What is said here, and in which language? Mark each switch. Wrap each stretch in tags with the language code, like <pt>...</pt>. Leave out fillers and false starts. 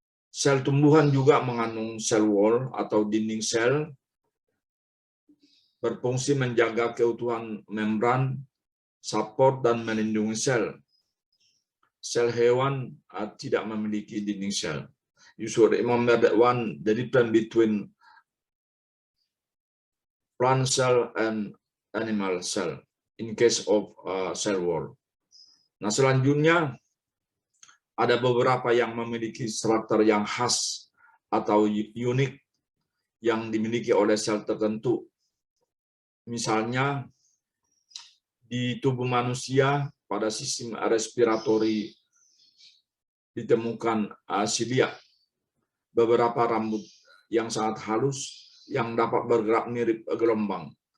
<id>Sel tumbuhan juga mengandung sel wall atau dinding sel, berfungsi menjaga keutuhan membran, support, dan melindungi sel. Sel hewan tidak memiliki dinding sel.</id> <en>You should remember that one, the difference between plant cell and animal cell in case of cell wall.</en> <id>Nah, selanjutnya ada beberapa yang memiliki karakter yang khas atau unik yang dimiliki oleh sel tertentu. Misalnya di tubuh manusia pada sistem respiratori ditemukan silia, beberapa rambut yang sangat halus yang dapat bergerak mirip gelombang.</id>